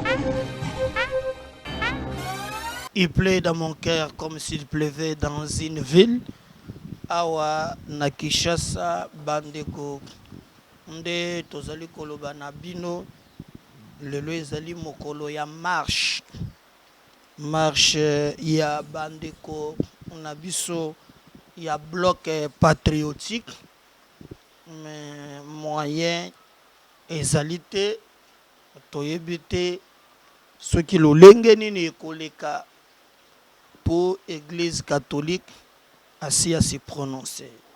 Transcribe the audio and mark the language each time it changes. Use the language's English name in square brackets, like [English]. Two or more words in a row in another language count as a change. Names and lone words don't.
[French] Il pleut dans mon cœur comme s'il pleuvait dans une ville. [Lingala] Awa na Kinshasa bandeko nde tozali koloba na bino lelo ezali mokolo ya marche ya bandeko na biso ya bloc patriotique mais moyen ezali te toyebi te soki lolenge nini ekoleka [French] pour église catholique [Lingala] asi [French] à se prononcer.